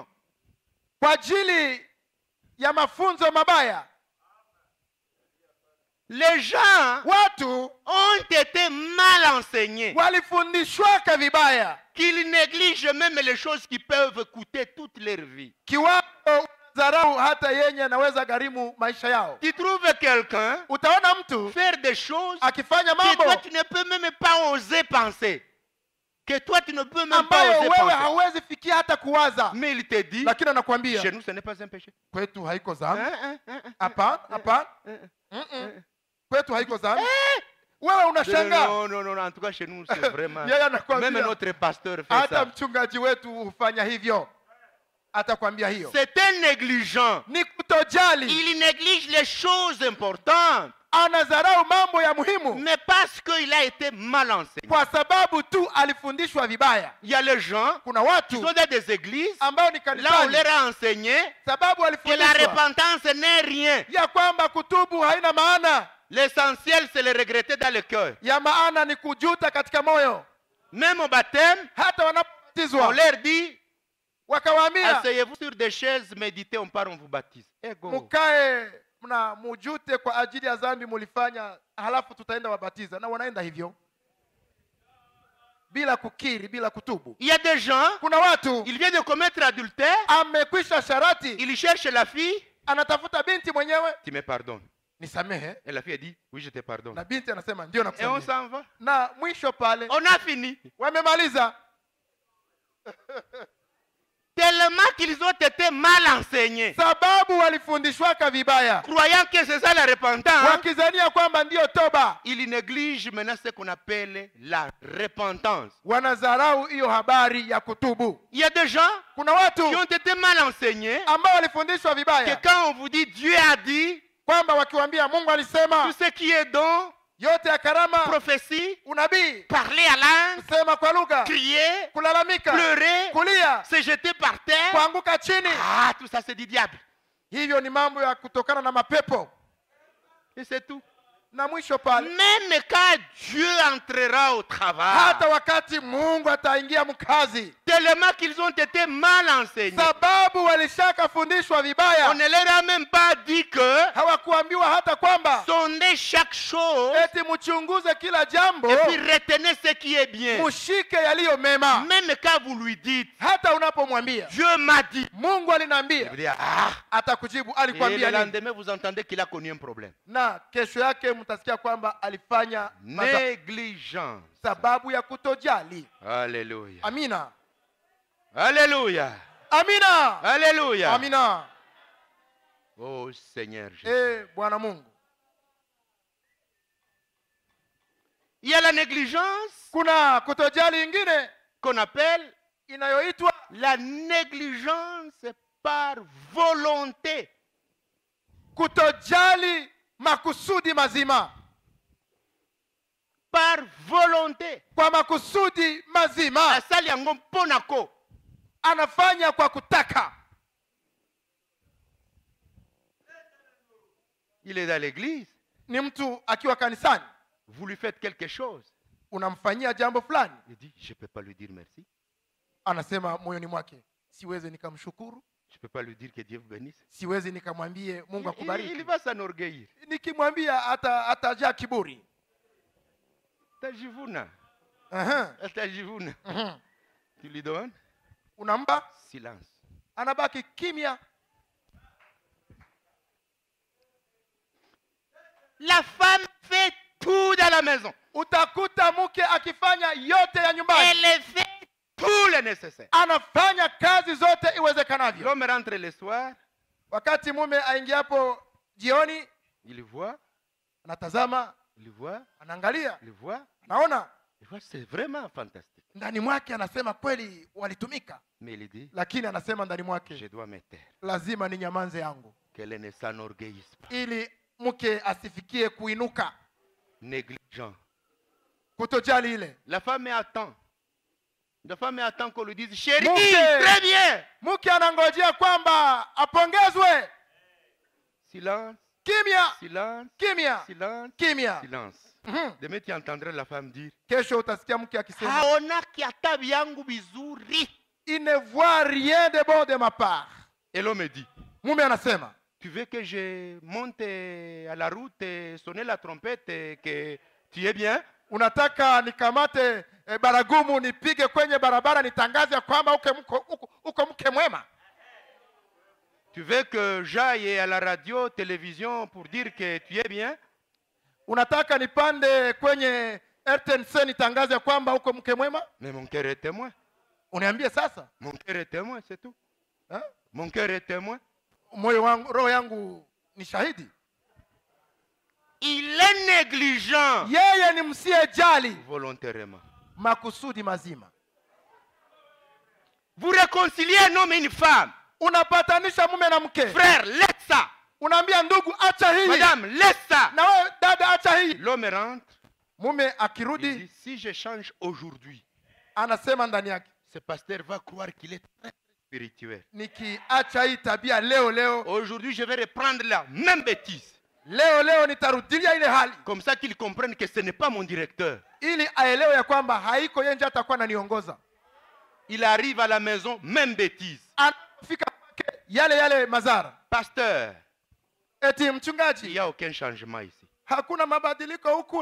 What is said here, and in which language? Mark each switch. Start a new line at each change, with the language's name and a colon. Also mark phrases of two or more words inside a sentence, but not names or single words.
Swahili: kwa ajili ya mafunzo mabaya.
French: Les gens
Swahili: Watu
French: ont été mal enseignés,
Swahili: walifundishwaka vibaya,
French: qu'ils négligent même les choses qui peuvent coûter toute leur vie.
Swahili: kiwango dharau hata yenye anaweza gharimu maisha yao.
French: Tu trouves quelqu'un
Swahili: Utaona mtu
French: faire des choses
Swahili: akifanya
French: que
Swahili: mambo
French: toi tu ne peux même pas oser penser. Que toi tu ne peux même pas
Swahili: ambayo
French: oser
Swahili: wewe
French: penser.
Swahili: hauwezi fikia hata kuwaza.
French: Mais il te dit,
Swahili: Lakini anakuambia
French: chez nous ce n'est pas un péché.
Swahili: kwetu haiko dhambi. Hapana, Hapana. Kwetu haiko dhambi. Wewe unashangaa.
French: Non, en tout cas chez nous c'est vraiment.
Swahili: Yeye anakuambia.
French: Même notre pasteur fait
Swahili: Hata
French: ça.
Swahili: mchungaji wetu hufanya hivyo. Atakwambia hiyo.
French: C'est un négligent.
Swahili: Ni kutojali.
French: Il néglige les choses importantes.
Swahili: Anadharau mambo ya muhimu.
French: Mais parce qu'il a été mal enseigné.
Swahili: Kwa sababu tu alifundishwa vibaya.
French: Il y a les gens
Swahili: Kuna
French: qui
Swahili: watu
French: sont dans des églises.
Swahili: ambao ni
French: Là on
Swahili: kanisani.
French: leur a enseigné
Swahili: Sababu
French: que la
Swahili: alifundishwa
French: repentance n'est rien.
Swahili: ya kwamba kutubu haina maana.
French: L'essentiel c'est le regretter dans le cœur.
Swahili: Ya maana ni kujuta katika moyo.
French: Même au baptême,
Swahili: Hata
French: on
Swahili: wanapobatizwa
French: leur dit,
Swahili: wakawaambia
French: asseyez-vous sur des chaises, méditez, on part, on vous baptise. Ego.
Swahili: mukae mna mujute kwa ajili ya dhambi mulifanya, halafu tutaenda wabatiza. Na wanaenda hivyo bila kukiri, bila kutubu.
French: Il y a des gens,
Swahili: Kuna watu
French: il vient de commettre adultère,
Swahili: amekwisha sharati,
French: il cherche la fille,
Swahili: anatafuta binti mwenyewe,
French: tu me pardonnes.
Swahili: nisamehe,
French: Et la fille a dit, oui je te pardonne.
Swahili: na binti anasema ndio
French: Et on
Swahili: nakusamehe.
French: s'en va.
Swahili: Na mwisho pale
French: On a fini.
Swahili: wamemaliza.
French: Tellement qu'ils ont été mal enseignés.
Swahili: Sababu walifundishwaka vibaya,
French: Croyant que c'est ça la repentance,
Swahili: wakizania kwamba ndiyo toba.
French: ils négligent maintenant ce qu'on appelle la repentance.
Swahili: Wanadharau hiyo habari ya kutubu.
French: Il y a des gens
Swahili: Kuna watu
French: qui ont été mal enseignés
Swahili: ambao walifundishwa
French: que
Swahili: vibaya
French: quand on vous dit Dieu a dit,
Swahili: kwamba wakiwaambia Mungu alisema
French: tout ce qui est don,
Swahili: yote ya karama,
French: prophétie,
Swahili: unabii,
French: parler à langue,
Swahili: kusema kwa lugha,
French: crier,
Swahili: kulalamika,
French: pleurer,
Swahili: kulia,
French: se jeter par terre,
Swahili: kuanguka chini,
French: ah, tout ça c'est du diable.
Swahili: hivyo ni mambo ya kutokana na mapepo.
French: Et c'est tout.
Swahili: Na mwisho pale,
French: Même quand Dieu entrera au travail,
Swahili: hata wakati Mungu ataingia mkazi,
French: tellement qu'ils ont été mal enseignés,
Swahili: sababu walishakafundishwa
French: on
Swahili: vibaya,
French: ne leur a même pas dit que
Swahili: hawakuambiwa hata kwamba
French: sondez chaque chose
Swahili: eti mchunguze kila jambo,
French: et puis retenez ce qui est bien.
Swahili: mushike yaliyo mema.
French: Même quand vous lui dites,
Swahili: Hata unapomwambia
French: Dieu m'a dit,
Swahili: Mungu
French: il
Swahili: aliniambia,
French: vous dit, ah,
Swahili: atakujibu
French: et le
Swahili: alikwambia nini,
French: lendemain vous entendez qu'il a connu un problème.
Swahili: na kesho yake mtasikia kwamba alifanya
French: Négligence.
Swahili: sababu ya kutojali.
French: Alléluia.
Swahili: Amina,
French: Alléluia.
Swahili: amina,
French: Alléluia.
Swahili: amina.
French: Oh Seigneur Jésus.
Swahili: Bwana Mungu,
French: Il y a la négligence
Swahili: kuna kutojali ingine
French: qu'on appelle
Swahili: inayoitwa
French: la négligence par volonté.
Swahili: kutojali makusudi mazima.
French: Par volonté.
Swahili: Kwa makusudi mazima,
Lingala: Asali yango mponako.
Swahili: anafanya kwa kutaka.
French: Il est dans l'église.
Swahili: Ni mtu akiwa kanisani,
French: Vous lui faites quelque chose.
Swahili: unamfanyia jambo fulani,
French: Il dit, je ne peux pas lui dire merci.
Swahili: anasema moyoni mwake, siwezi nikamshukuru,
French: Je ne peux pas lui dire que Dieu vous bénisse.
Swahili: siwezi nikamwambie Mungu
French: Il
Swahili: akubariki.
French: va s'enorgueillir.
Swahili: Nikimwambia atajaa kiburi. Tajivuna. Aha. Tajivuna. Mhm.
French: Tu lui donnes
Swahili: Unampa,
French: silence.
Swahili: anabaki kimya.
French: La femme fait tout dans la maison.
Swahili: Utakuta mke akifanya yote ya nyumbani,
French: Elle fait tout le nécessaire.
Swahili: anafanya kazi zote iwezekanavyo.
French: L'homme rentre le soir,
Swahili: Wakati mume aingiapo jioni,
French: il voit,
Swahili: anatazama,
French: il voit,
Swahili: anaangalia,
French: il voit,
Swahili: anaona
French: il voit, c'est vraiment fantastique.
Swahili: ndani mwake, anasema kweli walitumika,
French: Mais il dit,
Swahili: lakini anasema ndani
French: je
Swahili: mwake,
French: dois me taire,
Swahili: lazima ni nyamanze yangu,
French: qu'elle ne s'enorgueillisse pas.
Swahili: ili mke asifikie kuinuka.
French: Négligent.
Swahili: Kutojali ile,
French: La femme attend. La femme attend qu'on lui dise, chérie,
Swahili: Mke.
French: très bien.
Swahili: mke anangojea kwamba apongezwe.
French: Silence,
Swahili: Kimya,
French: silence,
Swahili: kimya,
French: silence,
Swahili: kimya.
French: silence. Mhm. Demain, tu entendras la femme dire,
Swahili: Kesho utasikia mke akisema, haona kiata vyangu vizuri.
French: il ne voit rien de bon de ma part. Et l'homme dit,
Swahili: Mume anasema,
French: tu veux que je monte à la route et sonner la trompette et que tu es bien?
Swahili: unataka nikamate baragumu nipige kwenye barabara nitangaze ya kwamba uko mke mwema?
French: Tu veux que j'aille à la radio, télévision pour dire que tu es bien?
Swahili: Unataka nipande kwenye RTNC nitangaze kwamba uko mke mwema?
French: Mais mon cœur est témoin.
Swahili: Uniambie sasa.
French: Mon cœur est témoin, c'est tout. Hein? Mon cœur est témoin.
Swahili: Moyo wangu, roho yangu ni shahidi.
French: Il est négligent
Swahili: Yeye ni msiyejali
French: volontairement.
Swahili: makusudi mazima.
French: Vous réconciliez un homme et une femme.
Swahili: Unapatanisha mume na mke.
French: Frère, laisse ça.
Swahili: Unaambia ndugu acha hii.
French: Madame, laisse ça.
Swahili: Na wewe dada acha hii.
French: L'homme rentre.
Swahili: Mume
French: Il
Swahili: akirudi
French: dit, si je change aujourd'hui,
Swahili: anasema ndani yake,
French: ce pasteur va croire qu'il est très spirituel.
Swahili: nikiacha hii tabia leo
French: Aujourd'hui, je vais reprendre la même bêtise.
Swahili: leo nitarudilia ile hali.
French: Comme ça qu'ils comprennent que ce n'est pas mon directeur.
Swahili: Ili aelewe ya kwamba haiko yeye ndiye atakuwa ananiongoza.
French: Il arrive à la maison, même bêtise.
Swahili: Anafika yale mazara.
French: Pasteur,
Swahili: Eti
French: il
Swahili: mchungaji,
French: n'y a aucun changement ici.
Swahili: hakuna mabadiliko huku